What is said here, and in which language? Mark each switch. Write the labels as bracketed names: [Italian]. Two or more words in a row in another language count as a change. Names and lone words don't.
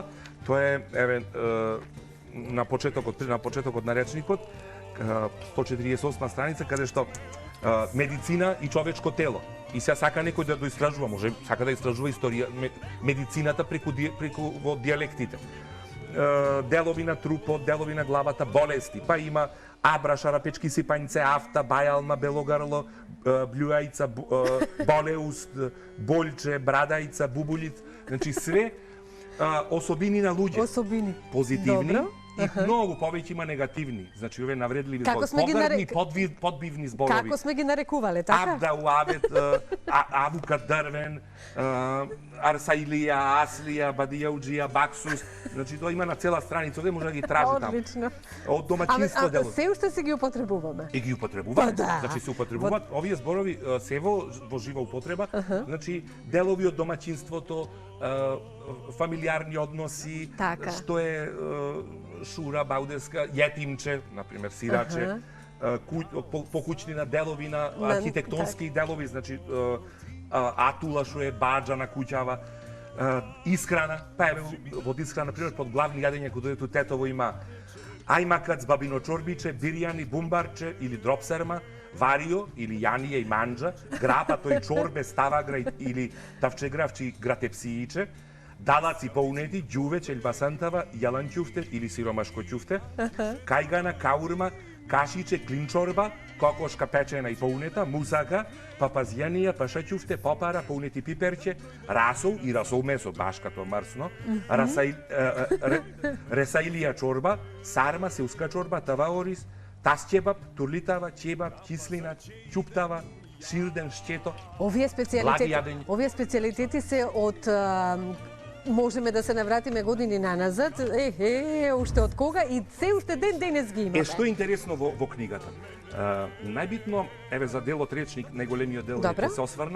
[Macedonian] Тоа е, еве, на почетокот на речникот, 148 страница, каде што медицина и човечко тело. И сега сака некој да доистражува, може сака да истражува историја, медицината преку во диалектите. Делови на трупот, делови на главата, болести, па има абра, шарапечки сипањце, афта, бајалма, белогарло, блюајца, болеуст, больче, брадајца, бубулиц, значи све особини на луѓе. Особини. Позитивни. Добро. И многу повеќе има негативни, значи овие навредливи Како зборови, сме ги подбивни зборови. Како сме ги нарекувале, така? Абда, уавет, авука, дрвен, арсаилија, аслија, бадијауџија, баксус, значи тоа има на цела страница, овде може да ги тражи таму. Одлично. Од домаќинство делот. Се уште се ги употребуваме. И ги употребуваат, Па да. значи се употребуваат. Овие зборови се во жива употреба, значи делови од домаќинството, фамилиарни односи, Така. што е шура, баудеска, јетимче, например, сираче, покуќнина делови на архитектонски делови, значи атула што е баџа на куќава, исхрана, па еве во исхрана, например, под главни јадења кога дојдете у Тетово има ајмакац, бабино чорбиче, бирјани, бумбарче или дропсерма, варио или јанија и манџа, грапато и чорбе, ставагра или тавчегравчи гратепсииче, далаци поунети, ѓувеч, елбасантава, јаланќуфте или сиромашко ќуфте, кајгана, каурма, кашиче, клинчорба, кокошка печена и поунета, мусака, папазјанија, пашаќуфте, попара, поунети пиперче, расол и расол месо, баш като марсно, ресаилија чорба, сарма, сеуска чорба, таваорис, тасчебаб, турлитава, чебаб, кислина, ќуптава, ширден, шчето. Овие специјалитети се од можеме да се навратиме години наназад, уште од кога и се уште ден денес ги имаме. Што е интересно во книгата? Најбитно, еве за делот речник, најголемиот дел, ќе се осврнам.